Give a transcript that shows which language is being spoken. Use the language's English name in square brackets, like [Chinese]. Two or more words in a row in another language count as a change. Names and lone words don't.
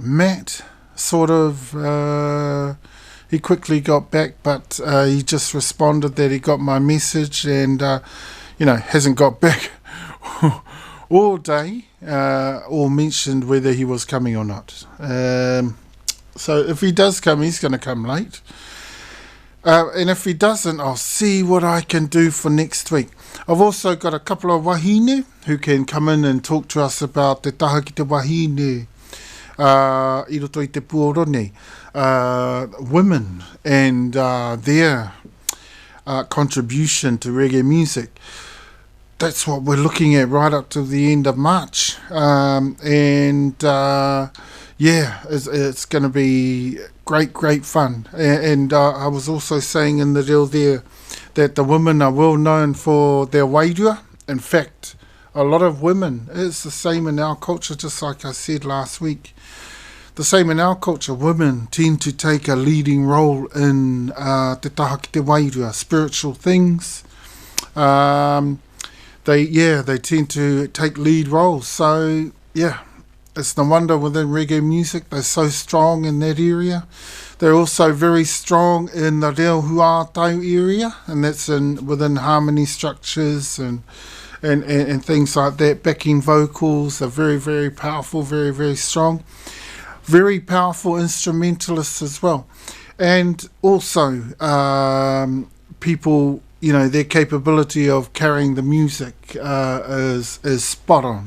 [English] Matt sort of, he quickly got back, but he just responded that he got my message and, hasn't got back all day or mentioned whether he was coming or not. So if he does come, he's going to come late. And if he doesn't, I'll see what I can do for next week. I've also got a couple of wahine who can come in and talk to us about [Māori] te taha ki te wahine, I roto I te puorone, [English] women and their contribution to reggae music. That's what we're looking at right up to the end of March. It's going to be great fun. And I was also saying in the reel there that the women are well known for their wairua. In fact, a lot of women, it's the same in our culture, just like I said last week. The same in our culture, women tend to take a leading role in [Māori] te taha ki te wairua, [English] spiritual things. They tend to take lead roles. So, yeah, it's no wonder within reggae music, they're so strong in that area. They're also very strong in the [Māori] reo huatau [English] area, and that's within harmony structures and things like that. Backing vocals are very, very powerful, very, very strong. Very powerful instrumentalists as well. And also people, their capability of carrying the music is spot on.